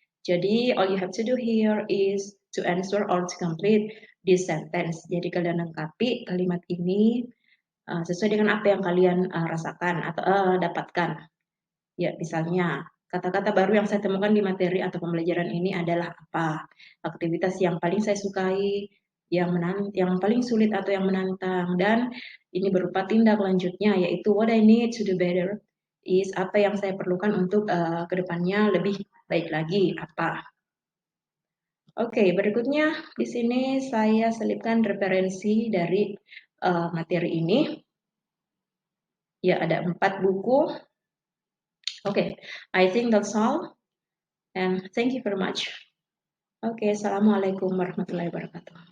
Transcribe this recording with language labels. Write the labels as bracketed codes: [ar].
[id] Jadi [en] all you have to do here is to answer or to complete this sentence. [id] Jadi kalian lengkapi kalimat ini sesuai dengan apa yang kalian rasakan atau dapatkan. Ya, misalnya kata-kata baru yang saya temukan di materi atau pembelajaran ini adalah apa? Aktivitas yang paling saya sukai, yang paling sulit atau yang menantang, dan ini berupa tindak lanjutnya yaitu [en] what I need to do better [id] is apa yang saya perlukan untuk kedepannya lebih baik lagi apa. Oke, berikutnya di sini saya selipkan referensi dari materi ini. Ya, ada 4 buku. [en] Okay, I think that's all. And thank you very much. Okay, [ar] assalamualaikum warahmatullahi wabarakatuh.